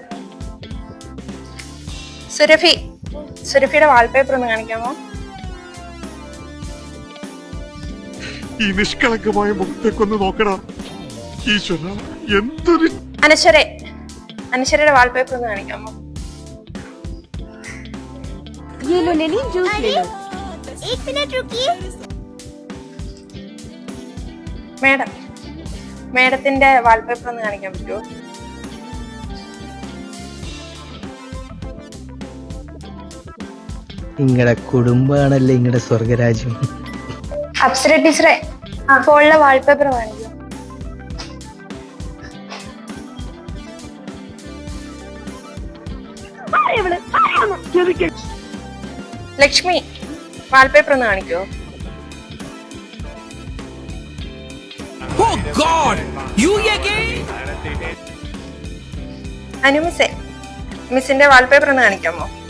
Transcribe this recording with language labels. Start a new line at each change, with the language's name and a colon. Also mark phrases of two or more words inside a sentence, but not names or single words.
Malayalam: സുരഭിയുടെ വാൾപേപ്പർ ഒന്ന് കാണിക്കാമോ? ഈ നിഷ്കളങ്കമായ മുഖത്തേക്കൊന്ന് നോക്കണം. ഈശ്വര, എന്തൊരു അനശ്വരയുടെ വാൾപേപ്പർ ഒന്ന് കാണിക്കാമോ?
Hindi: ये लो लेनी जूस ले लो। एक मिनट रुकिए।
Malayalam: മേഡത്തിന്റെ വാൾപേപ്പർ ഒന്ന് കാണിക്കാൻ പറ്റുമോ? നിങ്ങളുടെ കുടുംബമാണല്ലേ നിങ്ങളുടെ സ്വർഗരാജ്യം. അപ്സര ടീച്ചറെ, അപ്പോൾ ഉള്ള വാൾപേപ്പർ കാണിക്കും. ലക്ഷ്മി, വാൾപേപ്പർ ഒന്ന് കാണിക്കോ?
English: Oh God! You again?
Malayalam: അനുമിസേ, മിസ്സിന്റെ വാൾപേപ്പർ ഒന്ന് കാണിക്കാമോ?